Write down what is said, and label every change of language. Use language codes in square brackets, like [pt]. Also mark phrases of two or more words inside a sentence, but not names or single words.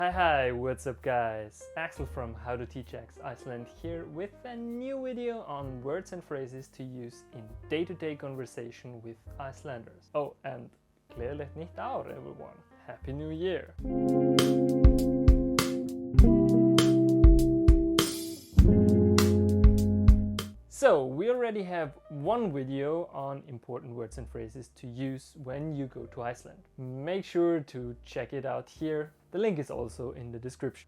[en] Hi, what's up guys? Axel from How to Teach X Iceland here with a new video on words and phrases to use in day-to-day conversation with Icelanders. Oh, and [is] gleðilegt nýtt ár [en] everyone! Happy New Year! So, we already have one video on important words and phrases to use when you go to Iceland. Make sure to check it out here. The link is also in the description.